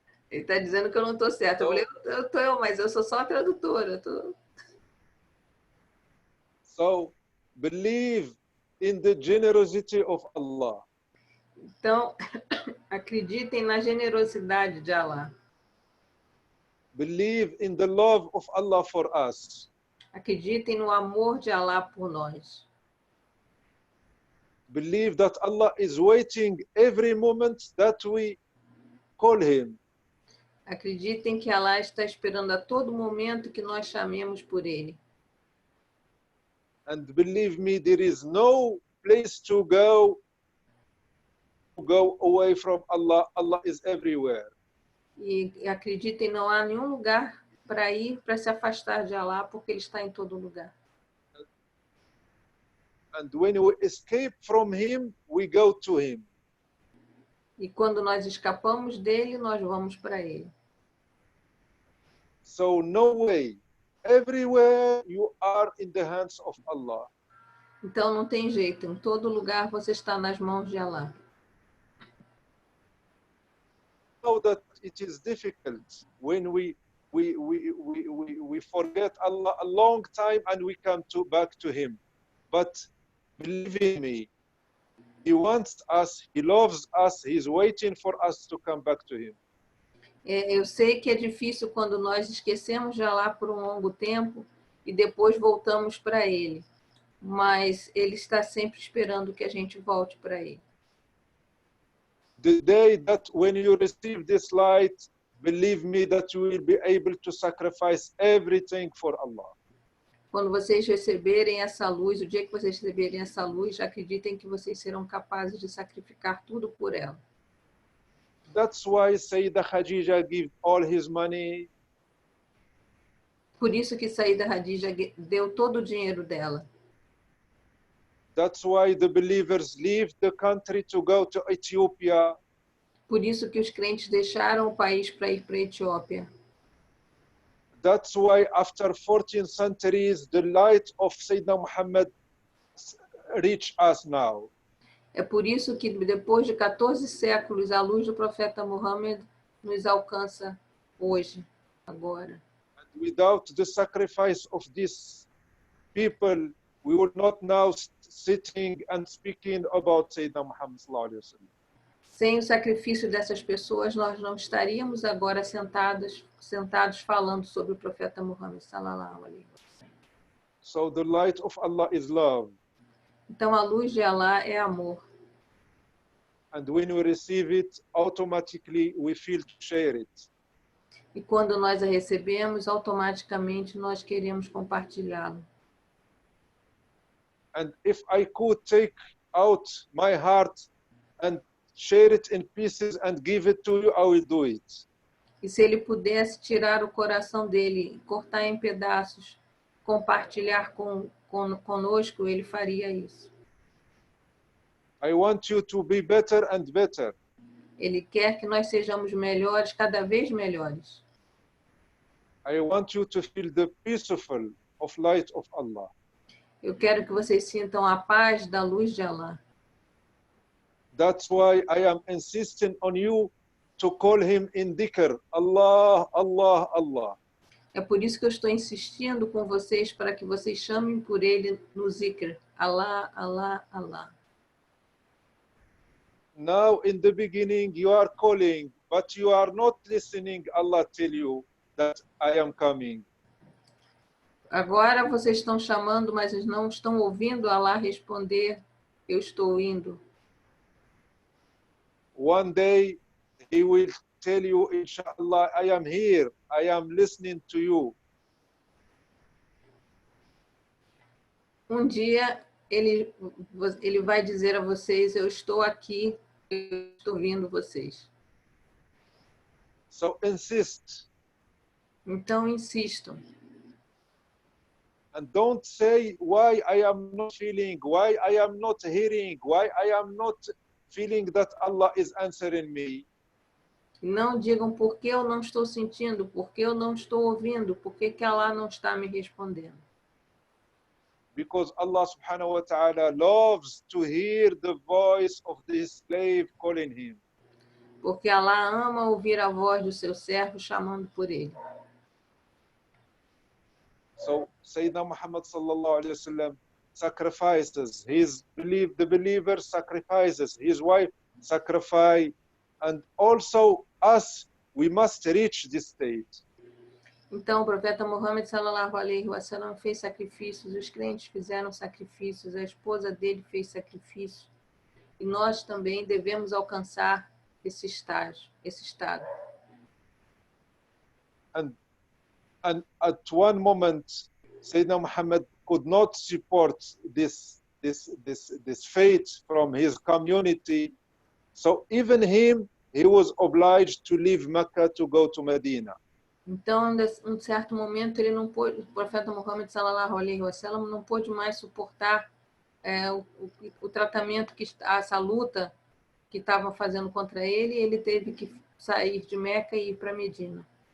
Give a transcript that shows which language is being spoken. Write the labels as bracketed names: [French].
[Portuguese] Ele está dizendo que eu não estou certa. Eu falei, eu estou, mas eu sou só a tradutora. [English] So, believe in the generosity of Allah. [Portuguese] Então, acreditem na generosidade de Allah. [English] Believe in the love of Allah for us. [Portuguese] Acreditem no amor de Allah por nós. [English] Believe that Allah is waiting every moment that we call him. [Portuguese] Acreditem que Allah está esperando a todo momento que nós chamemos por ele. [English] And believe me, there is no place to go away from Allah. Allah is everywhere. [Portuguese] E acreditem, não há nenhum lugar para ir, para se afastar de Allah, porque ele está em todo lugar. [English] And when we escape from him, we go to him. [Portuguese] E quando nós escapamos dele, nós vamos para ele. [English] So no way. Everywhere you are in the hands of Allah. [Portuguese] Então não tem jeito, em todo lugar você está nas mãos de Allah. [English] Know that it is difficult when we forget Allah a long time and we come back to him. But believe in me, he wants us, he loves us, he's waiting for us to come back to him. [Portuguese] Eu sei que é difícil quando nós esquecemos de Allah por um longo tempo e depois voltamos para ele. Mas ele está sempre esperando que a gente volte para ele. [English] The day that when you receive this light, believe me that you will be able to sacrifice everything for Allah. [Portuguese] Quando vocês receberem essa luz, o dia que vocês receberem essa luz, acreditem que vocês serão capazes de sacrificar tudo por ela. [English] That's why Sayyidah Khadija gave all his money [Portuguese] Por isso que Saída Hadija deu todo o dinheiro dela. [English] That's why the believers leave the country to go to Ethiopia. [Portuguese] Por isso que os crentes deixaram o país para ir para a Etiópia. [English] That's why after 14 centuries, the light of Sayyidina Muhammad reach us now. [Portuguese] É por isso que depois de 14 séculos, a luz do profeta Muhammad nos alcança hoje, agora. [English] And without the sacrifice of these people, we would not now sitting and speaking about Sayyidina Muhammad [Arabic] sallallahu alaihi wasallam. [Portuguese] Sem o sacrifício dessas pessoas, nós não estaríamos agora sentados falando sobre o profeta Muhammad [Arabic] sallallahu alaihi wasallam. [English] So the light of Allah is love. [Portuguese] Então a luz de Allah é amor. [English] And when we receive it, automatically we feel to share it. [Portuguese] E quando nós a recebemos, automaticamente nós queremos compartilhá-lo. [English] And if I could take out my heart and share it in pieces and give it to you, I will do it. [Portuguese] E se ele pudesse tirar o coração dele, cortar em pedaços, compartilhar conosco, ele faria isso. [English] I want you to be better and better. [Portuguese] Ele quer que nós sejamos melhores, cada vez melhores. [English] I want you to feel the peaceful of light of Allah. [Portuguese] Eu quero que vocês sintam a paz da luz de Allah. [English] That's why I am insisting on you to call him in dhikr. [Arabic] Allah, Allah, Allah. [Portuguese] É por isso que eu estou insistindo com vocês para que vocês chamem por ele no zikr. [Arabic] Allah, Allah, Allah. [English] Now in the beginning you are calling, but you are not listening. Allah tell you that I am coming. [Portuguese] Agora vocês estão chamando, mas não estão ouvindo Allah responder, eu estou indo. [English] One day he will tell you, inshallah, I am here. I am listening to you. [Portuguese] Um dia ele vai dizer a vocês, eu estou aqui, eu estou ouvindo vocês. [English] So insist. [Portuguese] Então insistam. [English] And don't say why I am not feeling, why I am not hearing, why I am not feeling that Allah is answering me. [Portuguese] Não digam por que eu não estou sentindo, por que eu não estou ouvindo, por que Allah não está me respondendo. [English] Because Allah [Arabic] subhanahu wa ta'ala [English] loves to hear the voice of his slave calling him. [Portuguese] Porque Allah ama ouvir a voz do seu servo chamando por ele. [English] So Sayyidina Muhammad [Arabic] sallallahu alayhi wa sallam [English] sacrifices, the believer sacrifices, his wife sacrifice, and also us, we must reach this state. [Portuguese] Então, o profeta Muhammad [Arabic] sallallahu alaihi wasallam [Portuguese] fez sacrifícios, os crentes fizeram sacrifícios, a esposa dele fez sacrifício, e nós também devemos alcançar esse estágio, esse estado. [English] And at one moment, Sayyidina Muhammad could not support this fate from his community. So even him, he was obliged to leave Mecca to go to Medina. [Portuguese] Então, em um certo momento, ele não pôde, o profeta Muhammad [Arabic] sallallahu alaihi wasallam [Portuguese] não pôde mais suportar o tratamento essa luta que estavam fazendo contra ele, e ele teve que sair de Meca e ir para Medina.